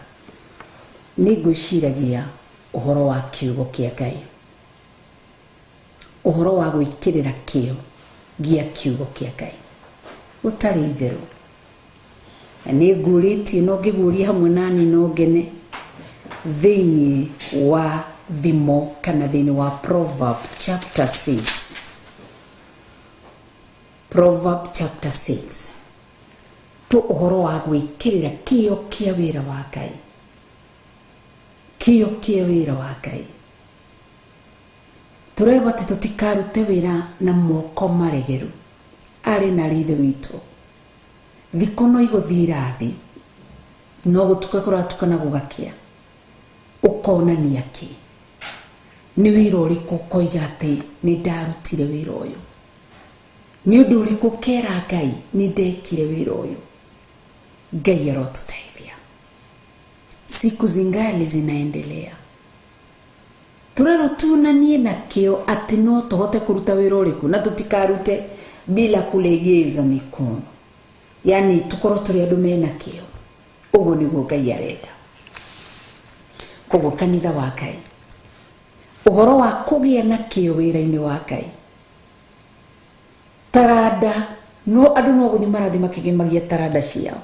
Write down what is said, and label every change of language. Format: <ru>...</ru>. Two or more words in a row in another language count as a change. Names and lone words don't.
<ki>Ni ngwĩciragia uhoro wa kiugo kia Ngai, uhoro wa gwĩkĩrĩra kĩo gĩa kiugo kia Ngai utari itheru. Ni ngũrĩtie no ngĩguũria hamwe nani no ngene thĩinĩ wa thimo kana thĩinĩ wa</ki> <en>Proverb chapter 6. Proverb chapter 6</en> <ki>tu uhoro wa gwĩkĩrĩra kĩo kia wĩra wa Ngai, kĩo kia wĩra wa Ngai. Tureba ati tutikarute wĩra na moko maregeru. Arĩ na rithe witũ thikũ no igũthira thi no gũtuka kũratukana gũgakia ũkonania kĩ nĩ wĩra ũrĩkũ ũkoiga atĩ nĩ ndarutire wĩra ũyũ, nĩ ũndũ ũrĩkũ kera Ngai nĩ ndekire wĩra ũyũ. Ngai arotũteithia.</ki> <sw>Siku zingali zinaendelea.</sw> <ki>Turero tunanie na kĩo atĩ no tũhote kũruta wĩra ũrĩkũ na tũtikarute</ki> <sw>bila kulegeza mikono.</sw> <ki>Yani tukorwo tũrĩ andũ mena kĩo. Ũguo nĩguo Ngai arenda. Koguo kanitha wa Ngai, uhoro wa kũgĩa na kĩo wĩra-inĩ wa Ngai, taranda no andũ no gũthiĩ marathi makĩgemagia taranda ciao.</ki>